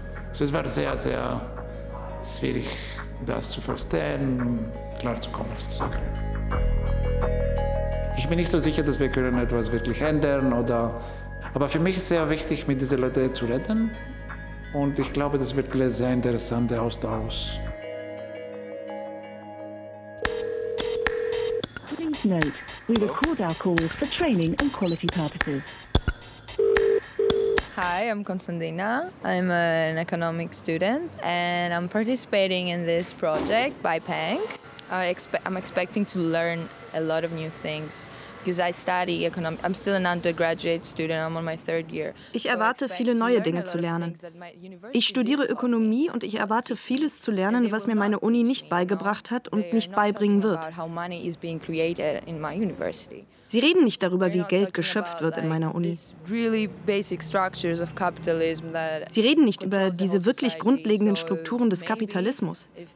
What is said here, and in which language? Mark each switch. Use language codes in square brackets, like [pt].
[de] So, es war sehr, sehr schwierig, das zu verstehen. Klar zu kommen, sozusagen. Ich bin nicht so sicher, dass wir können etwas wirklich ändern oder. Aber für mich ist es sehr wichtig, mit diesen Leuten zu reden. Und ich glaube, das wird ein sehr interessanter Austausch. [en] Please note, we record our calls for training and quality purposes. Hi, I'm Konstantina. I'm an economics student and I'm participating in this project by Peng. I'm expecting to learn a lot of new things, because I study economics. I'm still an undergraduate student. I'm on my third year. [de] Ich erwarte viele neue Dinge zu lernen. Ich studiere Ökonomie und ich erwarte vieles zu lernen, was mir meine Uni nicht beigebracht hat und nicht beibringen wird. Sie reden nicht darüber, wie Geld geschöpft wird in meiner Uni. Sie reden nicht über diese wirklich grundlegenden Strukturen des Kapitalismus.